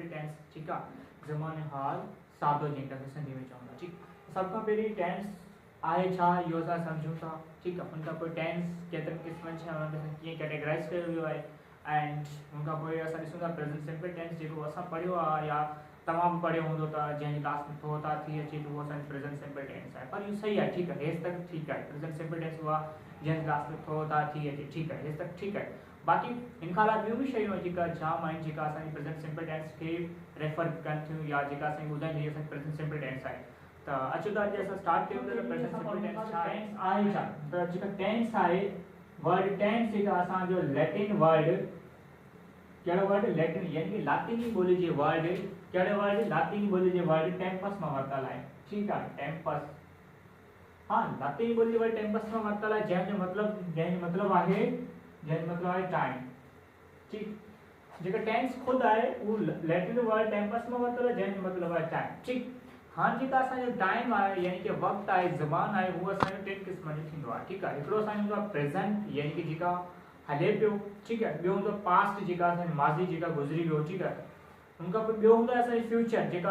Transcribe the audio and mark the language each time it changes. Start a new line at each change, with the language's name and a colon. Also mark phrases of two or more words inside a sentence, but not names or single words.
Sindhi: टेंस ठीक है ज़माने हाल सादो जेका सिंधी में चवंदा ठीक सब का पहिरीं टेंस आहे छा इहो असां सम्झूं था ठीक है उनका पोइ टेंस केतिरनि क़िस्मनि छा उनखे कीअं कैटेगराइज़ कयो वियो आहे एंड उनखां पोइ असां ॾिसूं था
English: present simple tense
Sindhi: जेको असां पढ़ियो आहे या तव्हां बि पढ़ियो हूंदो त जंहिंजी क्लास में थो था थी अचे उहो असांजो
English: present simple tense
Sindhi: आहे पर इहो सही आहे ठीकु आहे हेसि तक ठीकु आहे
English: present simple
Sindhi: टेंस उहा जंहिंजी क्लास में थो था थी अचे ठीकु आहे हेसि तक ठीकु आहे बाक़ी इन खां अलावा ॿियूं बि शयूं जेका जाम आहिनि जेका असांजी
English: present simple tense
Sindhi: खे रेफर कनि थियूं या जेका असांखे ॿुधाइनि असांजी
English: present simple tense
Sindhi: आहे त अचो त अॼु असां स्टार्ट कयूं था
English: present simple tense
Sindhi: छा आहे छा त जेका टेंस आहे
English: word tense
Sindhi: जेका असांजो
English: Latin word
Sindhi: कहिड़ो
English: word Latin
Sindhi: यानी कि लातीनी ॿोली जे वर्ड कहिड़े वर्ड लातीनी ॿोली जे वर्ड टेम्पस मां वरितल आहे ठीकु आहे टेम्पस हाँ लातीनी ॿोली जे वर्ड टेम्पस मां वरितल आहे जंहिंजो मतिलबु आहे टाइम ठीकु जेका टेंस खुदि आहे उहो
English: Latin word
Sindhi: टेम्पस मां वरितल आहे जंहिंजो मतिलबु आहे टाइम ठीकु हाँ जेका असांजो टाइम आहे यानी कि वक़्तु आहे ज़मान आहे उहो असांजो टिनि क़िस्म जो थींदो आहे ठीकु आहे हिकिड़ो असांजो हूंदो आहे प्रेज़ेंट यानी कि जेका हले पियो ठीकु आहे ॿियो हूंदो पास्ट जेका असांजी माज़ी जेका गुज़री वियो ठीकु आहे उनखां पोइ ॿियो हूंदो आहे असांजो फ्यूचर जेका